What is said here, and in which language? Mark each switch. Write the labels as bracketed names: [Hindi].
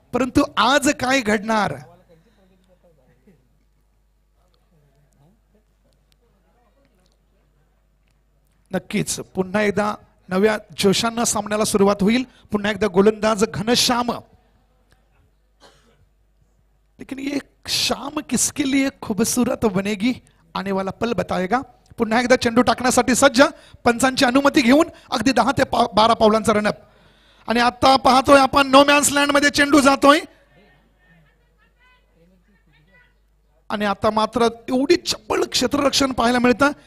[Marathi] परंतु आज काय घडणार, नक्कीच पुन्हा एकदा नव्या जोशानं सामन्याला सुरुवात होईल. पुन्हा एकदा गोलंदाज घनश्याम. [Hindi] लेकिन ये शाम किसके लिए खूबसूरत बनेगी, आने वाला पल बताएगा. [Marathi] पुन्हा एकदा चेंडू टाकण्यासाठी सज्ज, पंचांची अनुमती घेऊन अगदी 10 ते 12 पावलांचा रनअप. आणि आता पाहतोय आपण नो मॅन्स लँड मध्ये चेंडू जातोय. आणि आता मात्र एवढी चप्पल क्षेत्ररक्षण पाहायला मिळतं.